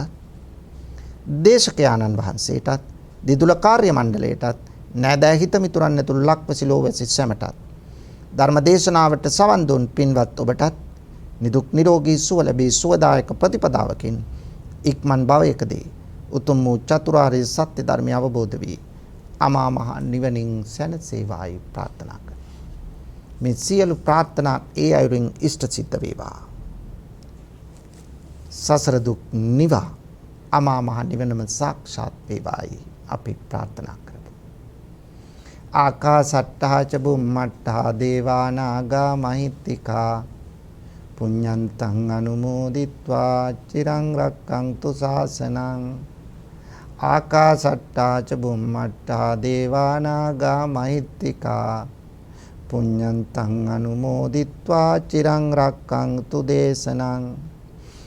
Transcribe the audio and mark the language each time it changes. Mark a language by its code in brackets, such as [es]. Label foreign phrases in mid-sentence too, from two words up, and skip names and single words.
[si] දේශකයාණන් වහන්සේටත්, දිදුල කාර්ය මණ්ඩලයටත්, නෑදෑ හිත මිතුරන් ඇතුළු ලක්වැසි ලෝවැසි සැමටත්, ධර්ම දේශනාවට සවන් දුන් පින්වත් ඔබටත් නිදුක් නිරෝගී සුව ලැබී සුවදායක ප්‍රතිපදාවකින් ඉක්මන් භවයකදී උතුම් වූ චතුරාර්ය සත්‍ය ධර්මය අවබෝධ වී අමා මහ නිවනින් සැනසේවායි ප්‍රාර්ථනා කරමි. මේ සියලු ප්‍රාර්ථනා ඒ අයුරින් ඉෂ්ට සිද්ධ වේවා. සසර දුක් නිවා අමා මහ නිවනම සාක්ෂාත් වේවායි අපි ප්‍රාර්ථනා කරමු. [pi] ආකාසට්ටා ච බුම්මට්ටා දේවා නාග මහිත්‍තිකා පුඤ්ඤන්තං අනුමෝදිත්වා චිරං රක්ඛන්තු ශාසනං. ආකාසට්ටා ච බුම්මට්ටා දේවා නාග මහිත්‍තිකා පුඤ්ඤන්තං අනුමෝදිත්වා චිරං රක්ඛන්තු දේශනං.